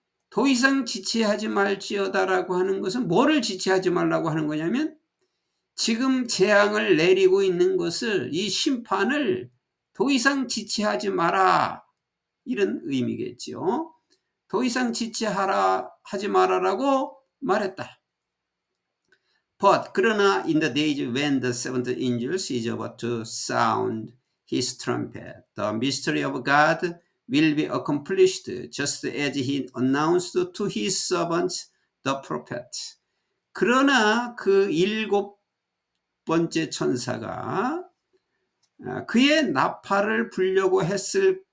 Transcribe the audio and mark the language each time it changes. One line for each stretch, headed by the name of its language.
Korean: 더 이상 지체하지 말지어다라고 하는 것은 뭐를 지체하지 말라고 하는 거냐면 지금 재앙을 내리고 있는 것을 이 심판을 더 이상 지체하지 마라 이런 의미겠죠. 더 이상 지체하지 마라라고 말했다.
English: But
Korean: 그러나
English: in the days when the seventh angel is about to sound his trumpet, the mystery of God will be accomplished just as he announced to his servants the prophets.
Korean: 그러나 그 일곱 번째 천사가 그의 나팔을 불려고 했을